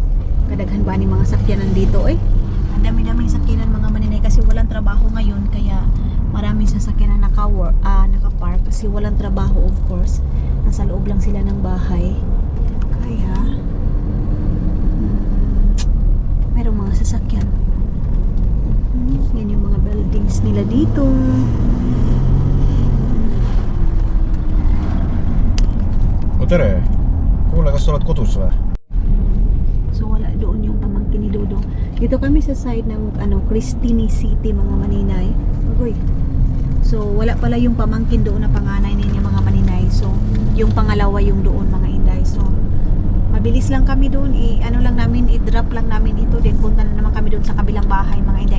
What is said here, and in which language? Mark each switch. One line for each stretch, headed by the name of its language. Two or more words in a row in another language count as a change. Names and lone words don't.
Cebuano: Kadaghan ba ni mga sakyanan
Filipino: dito eh. Ang dami-daming sakyanan mga maninay kasi walang trabaho ngayon, kaya maraming sasakyanan naka-park kasi walang trabaho
English: of course.
Filipino: Nasa loob lang sila ng bahay. Kaya merong mga sasakyan. Yan yung mga buildings nila dito.
Estonian: Tere, kuule, kas sa oled kodus või?
Filipino: So wala doon yung pamangkin ni Dodo. Dito kami sa side ng Cristini City mga maninay. Agoy. So wala pala yung pamangkin doon na panganay ninyo mga maninay. So yung pangalawa yung doon mga inday. So mabilis lang kami doon, i-drop lang namin ito, then punta na naman kami doon sa kabilang bahay mga inday.